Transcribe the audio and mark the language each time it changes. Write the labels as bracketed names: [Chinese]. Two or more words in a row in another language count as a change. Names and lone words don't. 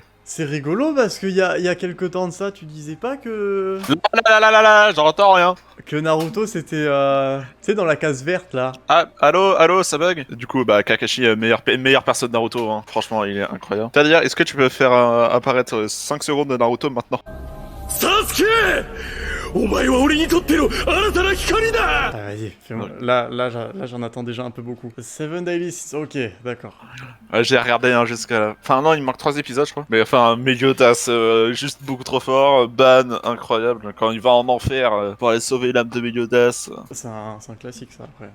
[French] C'est rigolo parce qu'il y a quelques temps de ça, tu disais pas que Là, j'entends rien. Naruto c'était tu sais dans la case verte là. Ah, allô, ça bug? Du coup, bah, Kakashi, meilleure personne de Naruto, hein. Franchement, il est incroyable. C'est-à-dire, est-ce que tu peux faire apparaître 5 secondes de Naruto maintenant? Sasuke! [Japanese] お前は俺にとっての新たな光だ! [French] Ah, vas-y, fais-moi. Ouais. Là j'en attends déjà un peu beaucoup. Seven Daily, ok, d'accord. J'ai regardé hein, jusqu'à la... Enfin non, il me manque 3 épisodes, je crois. Mais enfin, Meliodas, juste beaucoup trop fort. Ban, incroyable. Quand il va en enfer pour aller sauver l'âme de Meliodas. C'est un classique ça après.